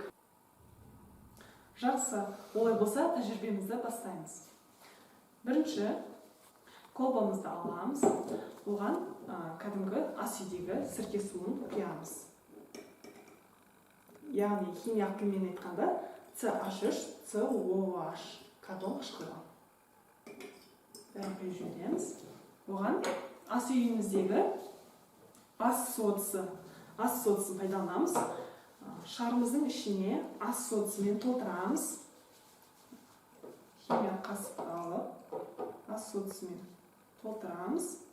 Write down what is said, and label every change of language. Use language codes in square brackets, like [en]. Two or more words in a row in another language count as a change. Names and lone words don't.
[kk] Жақсы, олай болса тәжірибемізді бастаймыз. Бірінші, колбамызды аламыз, оған кәдімгі ас үйдегі сірке суын құямыз. Яғни химиялық тілмен айтқанда CH3, COOH кarbон қышқылы. Бәрін құйып жібереміз. Оған ас үйіміздегі ас содасын пайдаланамыз. Шарымыздың ішіне ас содасымен толтырамыз. Химиялық қасық алып, ас содасымен толтырамыз.